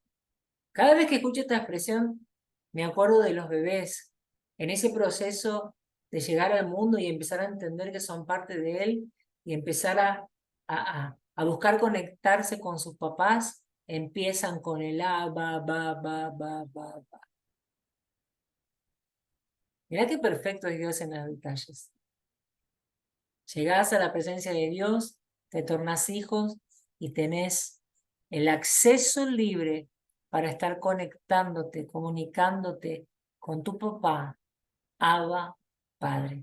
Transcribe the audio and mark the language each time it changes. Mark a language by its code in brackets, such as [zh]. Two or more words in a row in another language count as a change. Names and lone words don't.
[es] Cada vez que escucho esta expresión, me acuerdo de los bebés, en ese proceso de llegar al mundo y empezar a entender que son parte de él y empezar a buscar conectarse con sus papás, empiezan con el Abba, ba, ba, ba, ba, ba. Mirá qué perfecto es Dios en los detalles. Llegás a la presencia de Dios, te tornás hijos y tenés el acceso libre para estar conectándote, comunicándote con tu papá, Abba, Padre.